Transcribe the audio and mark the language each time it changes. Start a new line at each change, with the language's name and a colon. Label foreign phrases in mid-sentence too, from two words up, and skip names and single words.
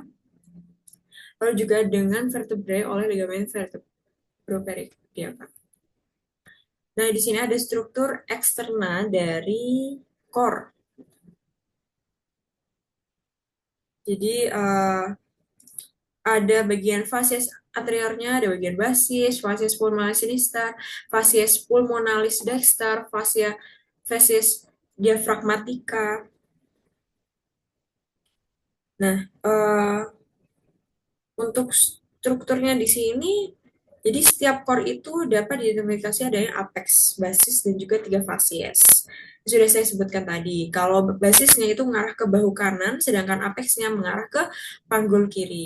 Indonesian: Lalu juga dengan vertebrae oleh ligamen vertebropericardiaca. Nah, di sini ada struktur eksterna dari core. Jadi ada bagian facies anteriornya, ada bagian basis,
Latin: facies pulmonalis sinister, facies pulmonalis dexter, facies diafragmatica.
Indonesian: Nah, untuk strukturnya di sini, jadi setiap core itu dapat diidentifikasi adanya apex, basis, dan juga tiga facies. Sudah saya sebutkan tadi, kalau basisnya itu mengarah ke bahu kanan, sedangkan apexnya mengarah ke panggul kiri.